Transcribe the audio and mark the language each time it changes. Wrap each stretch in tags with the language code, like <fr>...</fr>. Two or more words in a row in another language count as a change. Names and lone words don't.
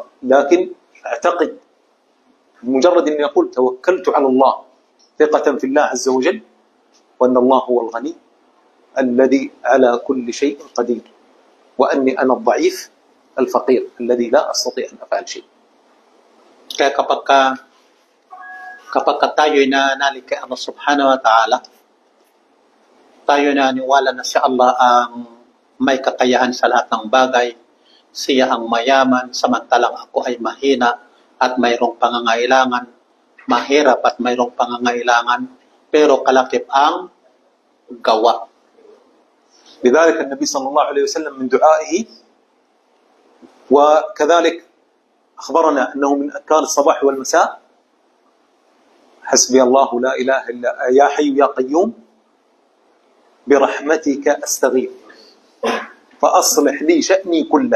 <ar>لكن أعتقد مجرد أني أقول توكلت على الله ثقة في الله عز وجل، وأن الله هو الغني الذي على كل شيء قدير وأني أنا الضعيف الفقير الذي لا أستطيع أن أفعل شيء.</ar> <tl>Kaya kapag tayo'y nananalig kay Allah</tl> <ar>سبحانه وتعالى,</ar> <tl>tayo naniwala na si Allah ang may kakayahan sa lahat ng bagay. Siya ang mayaman, samantalang ako ay mahina at mayroong pangangailangan. Mahirap at mayroong pangangailangan, pero kalakip ang gawa.</tl> <ar>لذلك النبي صلى الله عليه وسلم من دعائه وكذلك أخبرنا أنه من أذكار الصباح والمساء حسبي الله لا إله إلا يا حي يا قيوم برحمتك أستغيث فأصلح لي شأني كله.</ar>